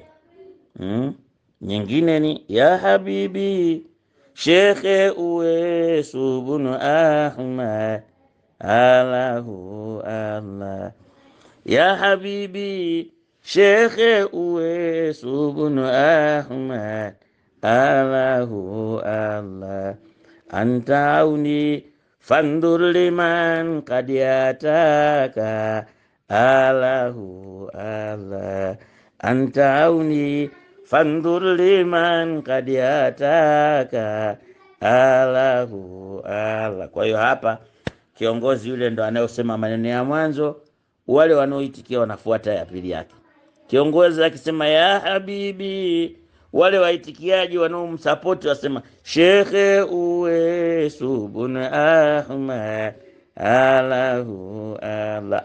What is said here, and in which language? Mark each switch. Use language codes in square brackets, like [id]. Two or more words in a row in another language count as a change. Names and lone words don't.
[sw] Nyingine ni [ar] يا حبيبي شيخ أويس بن أحمد الله الله. يا حبيبي شيخ أويس بن أحمد الله الله. أنت عوني فانظر لمن قد يتقي الله الله. أنت عوني فانظر لمن قد يتقي الله الله. [sw] Kwa hiyo hapa kiongozi yule ndo anayosema maneno ya mwanzo, wale wanaoitikia wanafuata ya pili yake. Kiongozi akisema [ar] يا حبيبي, [sw] wale waitikiaji wanaomsupport wasema [ar] شيخ أويس بن أحمد الله الله.